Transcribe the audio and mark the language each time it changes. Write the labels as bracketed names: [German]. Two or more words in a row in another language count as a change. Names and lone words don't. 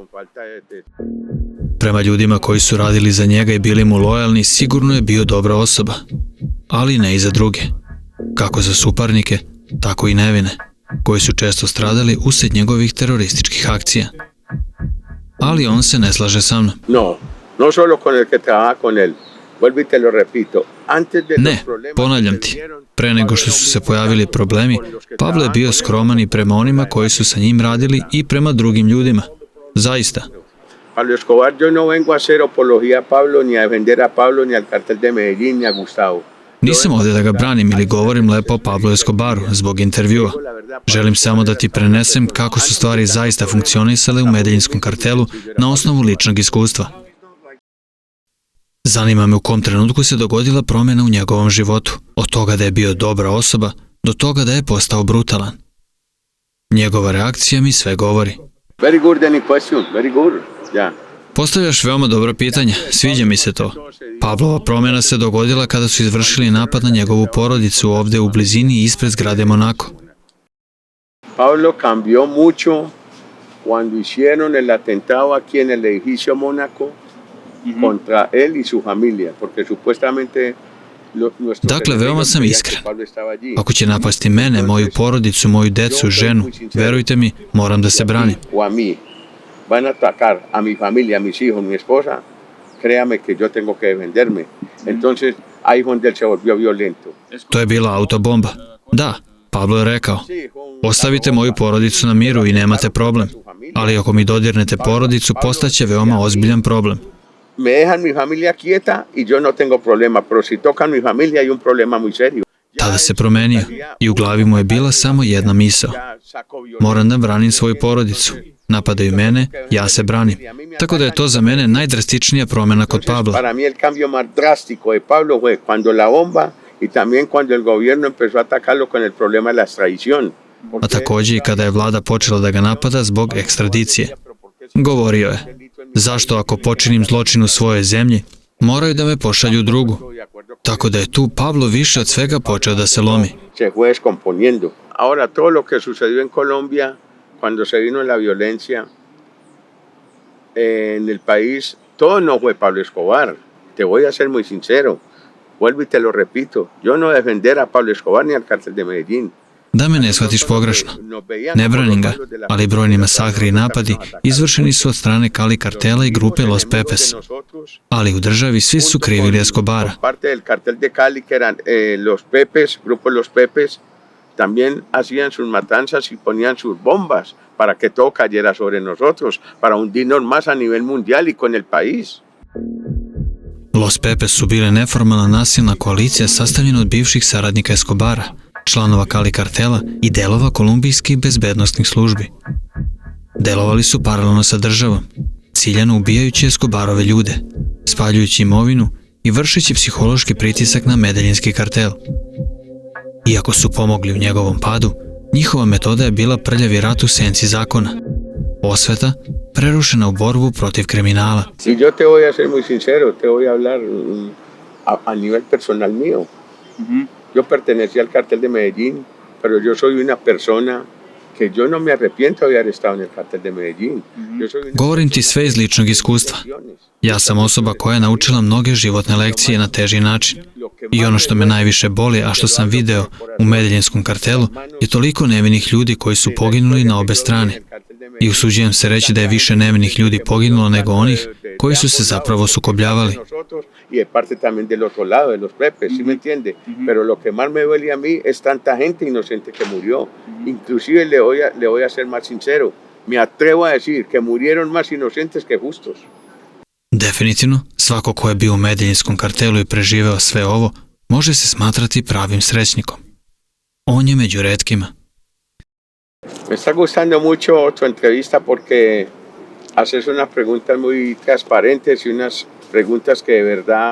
[Serbian] Prema ljudima koji su radili za njega i bili mu lojalni, sigurno je bio dobra osoba. Ali ne i za druge. Kako za suparnike, tako i nevine, koji su često stradali usred njegovih terorističkih akcija. Ali on se ne slaže sa mnom. [Spanish] No solo con el que trabaja con él. Vuelvo y te lo repito. [Serbian] Ne, ponavljam ti, pre nego što su se pojavili problemi, Pablo je bio skroman i prema onima koji su sa njim radili i prema drugim ljudima. Zaista. [Spanish] Pablo Escobar, yo no vengo a hacer apología a Pablo, ni a defender a Pablo, ni al cartel de Medellín, ni a Gustavo. [Serbian] Nisam ovdje da ga branim ili govorim lepo o Pablo Escobaru zbog intervjua. Želim samo da ti prenesem kako su stvari zaista funkcionisale u Medeljinskom kartelu na osnovu ličnog iskustva. Zanima me u kom trenutku se dogodila promjena u njegovom životu, od toga da je bio dobra osoba do toga da je postao brutalan. Njegova reakcija mi sve govori. [English] Very good any question, very good. Yeah. [Serbian] Postavljaš veoma dobro pitanje, sviđa mi se to. Pablova promjena se dogodila kada su izvršili napad na njegovu porodicu ovdje u blizini ispred zgrade Monaco. [Spanish] Pablo cambió mucho cuando hicieron el atentado aquí en el edificio Monaco contra él y su familia, porque supuestamente [Serbian] Dakle, veoma sam iskren. Ako će napasti mene, moju porodicu, moju decu, ženu, verujte mi, moram da se branim. [Spanish] Van a atacar a mi familia, a mis hijos, mi esposa, créame que yo tengo que defenderme. Entonces, ahí donde él se volvió violento. [Serbian] To je bila autobomba. Da, Pablo je rekao, ostavite moju porodicu na miru i nemate problem. Ali ako mi dodirnete porodicu, postaće veoma ozbiljan problem. [Spanish] Me dejan mi familia quieta y yo no tengo problema, pero si tocan mi familia hay un problema muy serio. [Serbian] Tada se promenio i u glavi mu je bila samo jedna misao. Moram da branim svoju porodicu. Napadaju mene, ja se branim. Tako da je to za mene najdrastičnija promjena kod Pabla. [Spanish] Para mí el cambio más drástico de Pablo fue cuando la bomba y también cuando el gobierno empezó a atacarlo con el problema de la extradición. [Serbian] A takođe i kada je vlada počela da ga napada zbog ekstradicije. Govorio je, zašto ako počinim zločin u svojoj zemlji, moraju da me pošalju u drugu. Tako da je tu Pablo više od svega počeo da se lomi. [Spanish] Se fue descomponiendo. Ahora todo lo que sucedió en Colombia cuando se vino la violencia en el país, todo no fue Pablo Escobar. Te voy a ser muy sincero. Vuelvo y te lo repito. Yo no defender a Pablo Escobar ni al cartel de Medellín. [Serbian] Da me ne shvatiš pogrešno. Ne branim ga, ali brojni masakri i napadi izvršeni su od strane Cali kartela i grupe Los Pepes. Ali u državi svi su krivili Escobara. [Spanish] Parte del cartel de Cali que eran Los Pepes, grupo Los Pepes, también hacían sus matanzas y ponían sus bombas para que todo cayera sobre nosotros, para hundirnos más a nivel mundial y con el país. [Serbian] Los Pepes su bile neformalna nasilna koalicija sastavljena od bivših saradnika Escobara, članova Cali kartela i delova kolumbijskih bezbednostnih službi. Delovali su paralelno sa državom, ciljano ubijajući Escobarove ljude, spaljujući imovinu i vršeći psihološki pritisak na Medeljinski kartel. Iako su pomogli u njegovom padu, njihova metoda je bila prljavi rat u senci zakona. Osveta prerušena u borbu protiv kriminala. [Spanish] Y yo te voy a ser muy sincero, te voy a hablar a nivel personal mío. Yo pertenecía al cartel de Medellín, pero yo soy una persona que yo no me arrepiento de haber estado en el cartel de Medellín. Yo soy una [Serbian] Govorim ti sve iz ličnog iskustva. Ja sam osoba koja je naučila mnoge životne lekcije na teži način. I ono što me najviše boli, a što sam video u Medeljinskom kartelu, je toliko nevinih ljudi koji su poginuli na obe strane. I usuđujem se reći da je više nevinih ljudi poginulo nego onih koji su se zapravo sukobljavali. [Spanish] Y de parte también del otro lado, de los prepes, ¿sí me entiende? Pero lo que más me duele a mí es tanta gente inocente que murió. Inclusive le voy a ser más sincero, me atrevo a decir que murieron más inocentes que justos. [Serbian] Definitivno, svako ko je bio u Medeljinskom kartelu i preživeo sve ovo, može se smatrati pravim srećnikom. On je među retkima. [Spanish] Me está gustando mucho tu entrevista porque haces unas preguntas muy transparentes y unas preguntas que de verdad...